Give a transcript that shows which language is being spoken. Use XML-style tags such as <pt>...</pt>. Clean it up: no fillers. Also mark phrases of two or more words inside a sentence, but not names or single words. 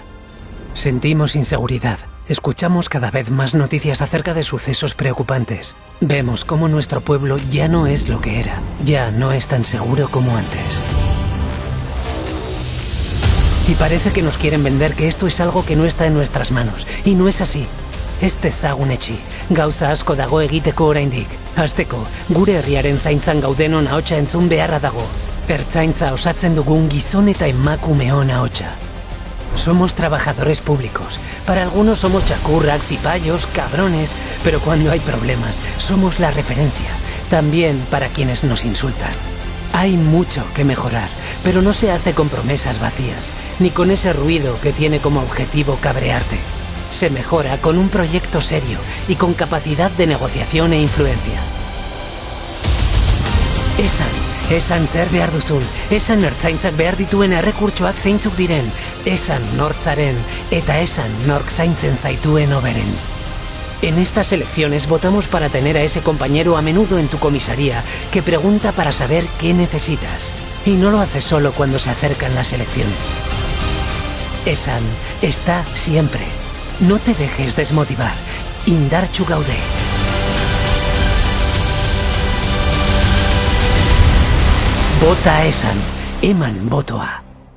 <es>Sentimos inseguridad, escuchamos cada vez más noticias acerca de sucesos preocupantes. Vemos cómo nuestro pueblo ya no es lo que era, ya no es tan seguro como antes. Y parece que nos quieren vender que esto es algo que no está en nuestras manos, y no es así.</es> <eu>Ez dezagun etxi, gauza asko dago egiteko oraindik. Hasteko, gure herriaren zaintzan gaudenon ahotsa entzun beharra dago. Ertzaintza osatzen dugun gizon eta emakumeon ahotsa.</eu> <es>Somos trabajadores públicos. Para algunos somos chacurrak, cipayos, cabrones, pero cuando hay problemas, somos la referencia. También para quienes nos insultan. Hay mucho que mejorar, pero no se hace con promesas vacías, ni con ese ruido que tiene como objetivo cabrearte. Se mejora con un proyecto serio y con capacidad de negociación e influencia.</es> <eu>Esan zer behar duzun, esan ertzaintzak behar dituen errekurtsoak zeintzuk diren, esan nortzaren eta esan nork zaintzen zaituen hoberen.</eu> <es>En estas elecciones votamos para tener a ese compañero a menudo en tu comisaría que pregunta para saber qué necesitas. Y no lo hace solo cuando se acercan las elecciones. Esan está siempre. No te dejes desmotivar.</es> <eu>Indartsu gaude.</eu> <es>Vota Esan.</es> <eu>Eman botoa.</eu>